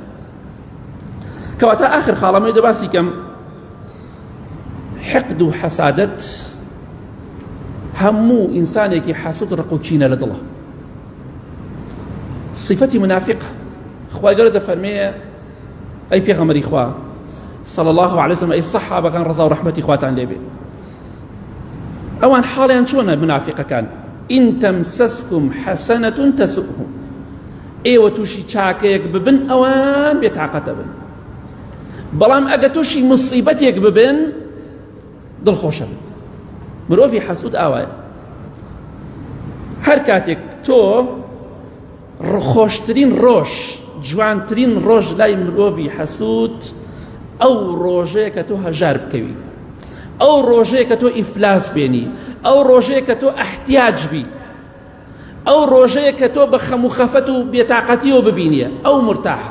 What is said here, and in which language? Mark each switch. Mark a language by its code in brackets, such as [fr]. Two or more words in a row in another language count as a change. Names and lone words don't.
[ckb] کەواتە ئاخر خاڵەمەی دەباسی کەم حقد و حەسادەت هەموو ئینسانێکی حەسوود ڕق و کینە لە دڵە. صفەتی منافق خوای گەورە دەفەرمێ ئەی پێغەمبەری خوا [ar] صلى الله عليه وسلم [ckb] ئەی سەحابەکان ڕەزا و ڕەحمەتی خواتان لێبێ، ئەوان حاڵیان چۆنە منافقەکان؟ [ar] إن تمسسكم حسنة تسؤهم. [ckb] ئێوە تووشی چاکەیەک ببن ئەوان بێتاقەتە بن، بەڵام ئەگە تووشی مصیبەتێک ببن دڵخۆشە بن. مرۆڤی حەسوود ئاوایە. هەر کاتێک تۆ خۆشترین ڕۆژ جوانترین ڕۆژ لای مرۆڤی حەسوود ئەو ڕۆژەیە کە تۆ هەژار بکەوی، ئەو ڕۆژەیە کە تۆ ئیفلاس بێنی، ئەو ڕۆژەیە کە تۆ ئەحتیاج بی، ئەو ڕۆژەیە کە تۆ بە خەم و خەفەت و بێتاقەتیەوە ببینیە، ئەو مرتاحە.